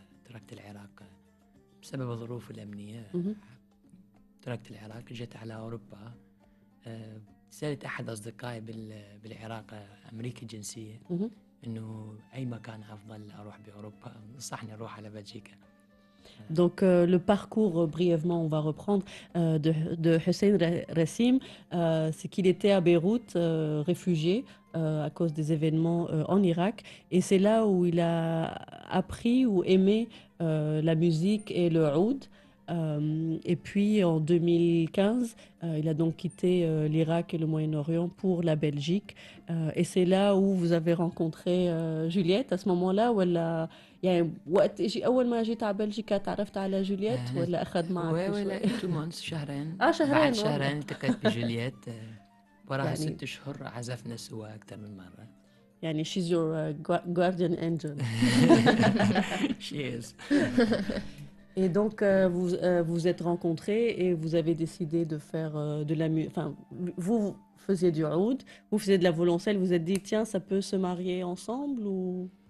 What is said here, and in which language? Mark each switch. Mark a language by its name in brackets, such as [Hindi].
[Arabic] تركت العراق بسبب الظروف الأمنية. Mhm. تركت العراق، جيت على أوروبا. سألت أحد أصدقائي بالعراق، أمريكي الجنسية، Mhm. إنه أي مكان أفضل أروح بأوروبا. نصحني أروح على بلجيكا. [French] Donc le parcours, brièvement, on va reprendre, de Hussein Rassim, c'est qu'il était à Beyrouth, réfugié à cause des événements en Irak. Et c'est là où il a appris ou aimé la musique et le oud. Et puis en 2015, il a donc quitté l'Irak et le Moyen-Orient pour la Belgique. Et c'est là où vous avez rencontré Juliette à ce moment-là, où elle a [Arabic] يعني وقت اجي اول ما جيت على بلجيكا تعرفت على جولييت ولا اخذ معك ولا شوي؟ [English] 2 months، [Arabic] شهرين. شهرين بعد والله. شهرين التقيت بجولييت. وراها يعني- 6 أشهر عزفنا سوا أكثر من مرة. يعني [English] she's your guardian angel. She is. [French] Et donc vous êtes rencontrés et vous avez décidé de faire de la musique. Enfin, vous faisiez du oud, vous faisiez de la violoncelle, vous vous êtes dit tiens, ça peut se marier ensemble ou...